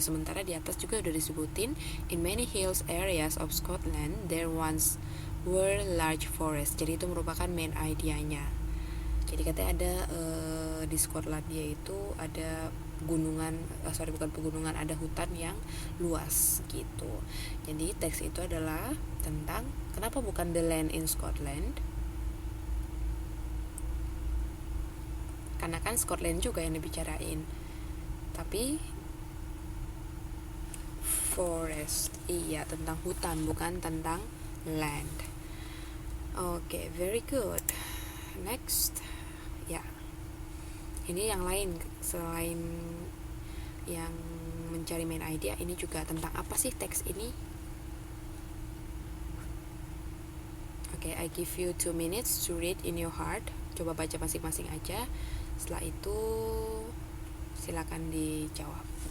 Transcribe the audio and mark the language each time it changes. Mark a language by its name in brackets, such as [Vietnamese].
[Indonesian] Sementara di atas juga udah disebutin, [English] in many hills areas of Scotland there once were large forests. [Indonesian] Jadi itu merupakan main idea-nya. Jadi katanya ada di Skotlandia itu ada gunungan, bukan pegunungan, ada hutan yang luas gitu. Jadi teks itu adalah tentang kenapa bukan [English] the land in Scotland? [Indonesian] Karena kan Scotland juga yang dibicarain, tapi forest, iya, tentang hutan, bukan tentang land. [English] Oke, very good. [Indonesian] Next, ya, ini yang lain selain yang mencari main idea, ini juga tentang apa sih teks ini? [English] Oke, I give you 2 minutes to read in your heart. [Indonesian] Coba baca masing-masing aja. Setelah itu silakan dijawab.